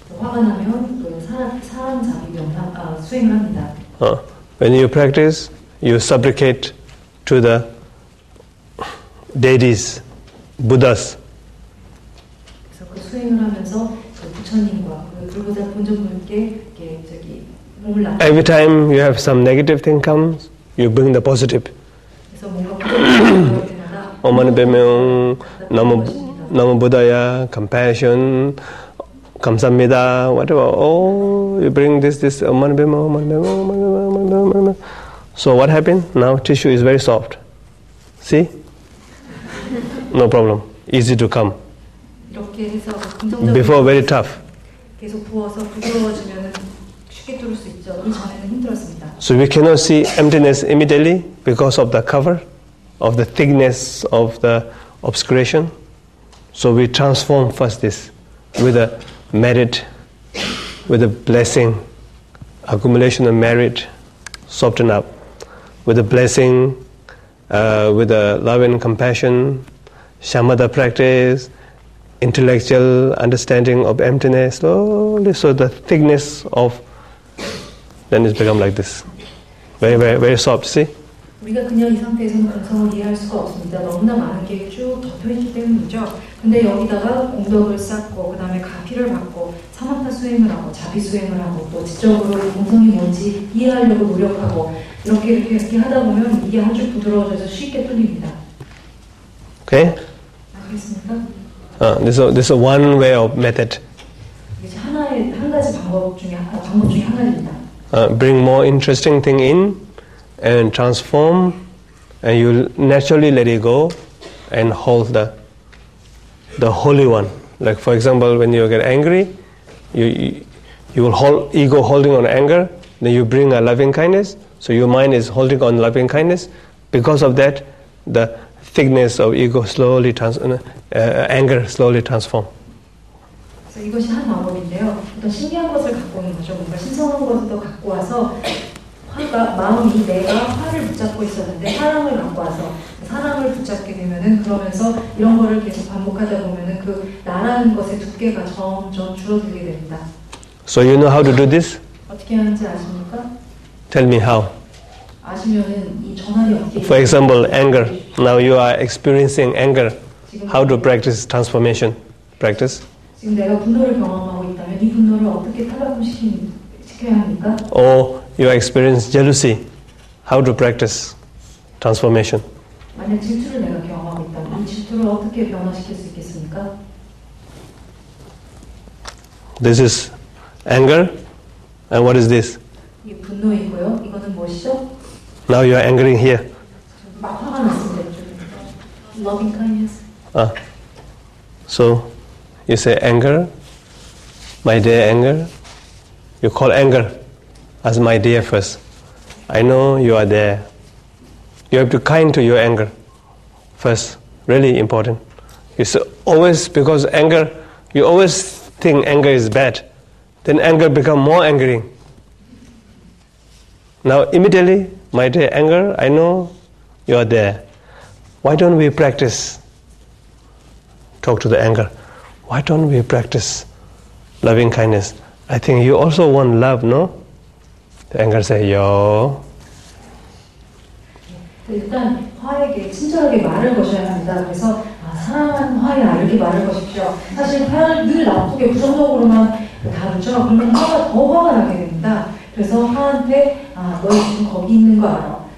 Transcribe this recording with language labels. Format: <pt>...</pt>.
<ko>화가 나면 그 사람 자비 수행을 합니다.</ko> <en>When you practice, you supplicate to the deities, Buddhas.</en> <ko>그래서 그 수행을 하면서 그 부처님과 그 불보다 본尊분께 몸을 납.</ko> <en>Every time you have some negative thing comes, you bring the positive.</en> <ko>그래서 뭔가 부처님을 볼 때마다</ko> <en>Om Be명, Namo Buddhaya, compassion,</en> <ko>감사합니다,</ko> <en>whatever. Oh, you bring this, Om Be명. So what happened? Now tissue is very soft. See? No problem. Easy to come.</en> <ko>이렇게 해서 긍정적인</ko> <en>Before very tough.</en> <ko>계속 부어서 부드러워지면 쉽게 뚫을 수 있죠. 그 전에는 힘들었습니다.</ko> <en>So we cannot see emptiness immediately because of the cover, of the thickness of the obscuration. So we transform first this with a merit, with a blessing, accumulation of merit, soften up. With a blessing, with a love and compassion, shamatha practice, intellectual understanding of emptiness, slowly, so the thickness of, then it's become like this. Very, very, very soft, see?</en> <ko>우리가 그냥 이 상태에서는 공성을 이해할 수가 없습니다. 너무나 많은 게 쭉 덮여있기 때문이죠. 근데 여기다가 공덕을 쌓고 그 다음에 가피를 받고 사마타 수행을 하고 자비 수행을 하고 또 지적으로 공성이 뭔지 이해하려고 노력하고 이렇게 하다 보면 이게 아주 부드러워져서 쉽게 뚫립니다.</ko> <en>Okay?</en> <ko>알겠습니까?</ko> <en>This is one way of method.</en> <ko>이게 한 가지 방법 중에 하나입니다.</ko> <en>Bring more interesting thing in and transform, and you'll naturally let it go and hold the holy one. Like for example, when you get angry, you will hold ego holding on anger. Then you bring a loving kindness. So your mind is holding on loving kindness. Because of that, the thickness of ego slowly anger slowly transform.</en> <ko>그래서 이것이 한 방법인데요. 어떤 신기한 것을 갖고 오는 거죠. 뭔가 신성한 것을 더 갖고 와서 마음이 내가 화를 붙잡고 있었는데 사랑을 갖고 와서 사랑을 붙잡게 되면은 그러면서 이런 거를 계속 반복하다 보면은 그 나라는 것의 두께가 점점 줄어들게 됩니다.</ko> <en>So you know how to do this?</en> <ko>어떻게 하는지 아십니까?</ko> <en>Tell me how.</en> <ko>아시면은 이 전환이 어떻게?</ko> <en>For example, anger. Now you are experiencing anger. How to practice transformation? Practice.</en> <ko>지금 내가 분노를 경험하고 있다면 이 분노를 어떻게 탈바꿈시켜야 합니까?</ko> <en>Or you experience jealousy. How to practice transformation?</en> <ko>만약 질투를 내가 경험하고 있다면 이 질투를 어떻게 변화시킬 수 있겠습니까?</ko> <en>This is anger. And what is this?</en> <ko>이 분노이고요. 이거는 무엇이죠?</ko> <en>Now you are angering here.</en> <ko>막 화가 났습니다.</ko> <en>Loving kindness. So you say anger, my dear anger. You call anger as my dear first. I know you are there. You have to kind to your anger first. Really important. You say always, because anger, you always think anger is bad. Then anger become more angering. Now immediately, my dear anger, I know you are there. Why don't we practice? Talk to the anger. Why don't we practice loving kindness? I think you also want love, no? The anger say, yo.</en> <ko>일단 화에게 친절하게 말을 거셔야 합니다. 그래서 사랑하는 화야 이렇게 말을 거십시오. 사실 화를 늘 나쁘게 부정적으로만 다루죠. 그러면 화가 더 화가 나게 됩니다. 그래서 화한테 너희 지금 거기 있는 거 알아.</ko>